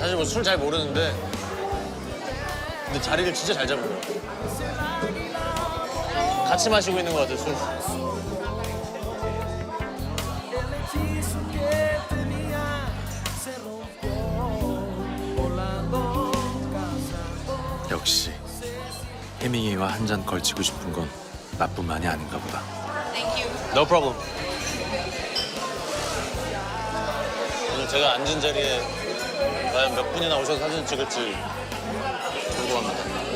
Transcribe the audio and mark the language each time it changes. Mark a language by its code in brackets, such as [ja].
[ko] 사실 뭐 술 잘 모르는데 근데 자리를 진짜 잘 잡아요. 같이 마시고 있는 것 같아요, 술. [es] El hechizo que tenía se rompió. Volando, cazando. [ko] 역시 해밍웨이와 한 잔 걸치고 싶은 건 나뿐만이 아닌가 보다. [en] No problem. [ko] 오늘 제가 앉은 자리에 과연 몇 분이나 오셔서 사진 찍을지 궁금합니다.